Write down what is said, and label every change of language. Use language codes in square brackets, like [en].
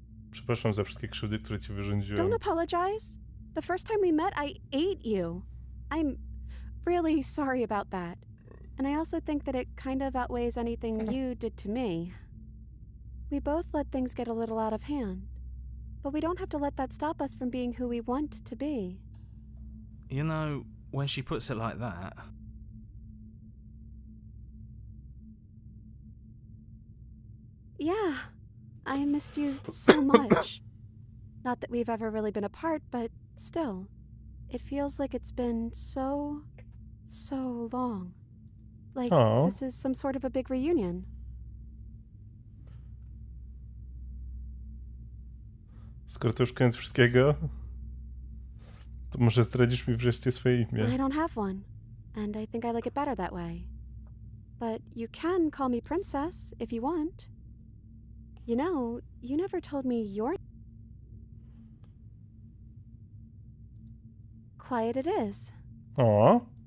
[pl] Przepraszam za wszystkie krzywdy, które ci wyrządziłem. [en] Don't apologize. The first time we met, I ate you. I'm really sorry about that. And I also think that it kind of outweighs anything you did to me. We both let things get a little out of hand. But we don't have to let that stop us from being who we want to be. You know, when she puts it like that, Yeah, I missed you so much. Not that we've ever really been apart, but still. It feels like it's been so long. Like Aw. this is some sort of a big reunion. [pl] Skoro to już koniec wszystkiego, to może zdradzisz mi wreszcie swoje [en] I [pl] imię. [en] don't have one, and I think I like it better that way. But you can call me Princess if you want. You know, you never told me your... quiet it is. O,